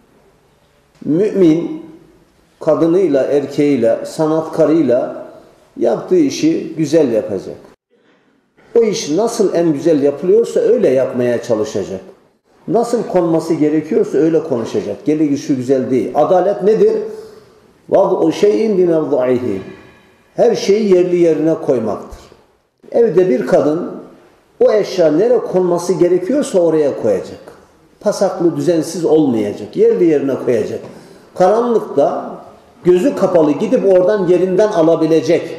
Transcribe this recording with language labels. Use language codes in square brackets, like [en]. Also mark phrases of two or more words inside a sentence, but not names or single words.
[tr] Mümin kadınıyla, erkeğiyle, sanatkarıyla yaptığı işi güzel yapacak. O iş nasıl en güzel yapılıyorsa öyle yapmaya çalışacak. Nasıl konması gerekiyorsa öyle konuşacak. Gelin şu güzel değil. Adalet nedir? [ar] وَضْعُ شَيْءٍ بِمَوْضَعِهِ [tr] Her şeyi yerli yerine koymaktır. Evde bir kadın o eşya nereye konması gerekiyorsa oraya koyacak. Pasaklı, düzensiz olmayacak. Yerli yerine koyacak. Karanlıkta gözü kapalı gidip oradan yerinden alabilecek.